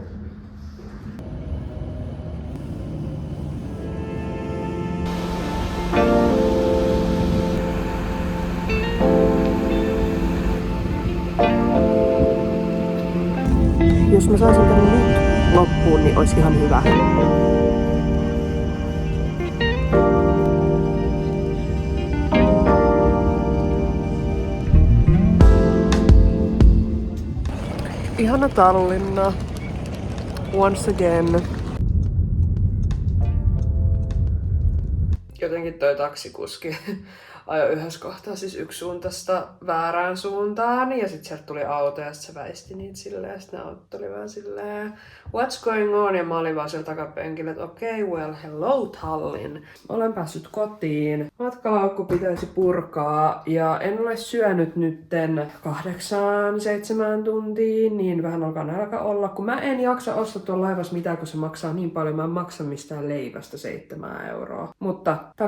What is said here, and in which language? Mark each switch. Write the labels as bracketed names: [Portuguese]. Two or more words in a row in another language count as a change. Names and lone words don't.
[Finnish] Jos mä saisin tän nyt loppuun, niin olisi ihan hyvä. Ihana Tallinna. [English] Once again. [Finnish] Jotenkin toi taksikuski ajoi yhdessä kohtaa siis yksisuuntaista väärään suuntaan ja sit sieltä tuli auto ja sit se väisti niitä silleen ja sit ne autot oli vaan silleen [English] what's going on [Finnish] ja mä olin vaan siellä takapenkillä, että okei, [English] well hello Tallinn. [Finnish] Olen päässyt kotiin. Matkalaukku pitäisi purkaa ja en ole syönyt nytten 8-7 tuntiin, niin vähän alkaa nälkä olla. Kun mä en jaksa ostaa tuolla laivassa mitään, kun se maksaa niin paljon, mä en maksa mistään leivästä 7 €.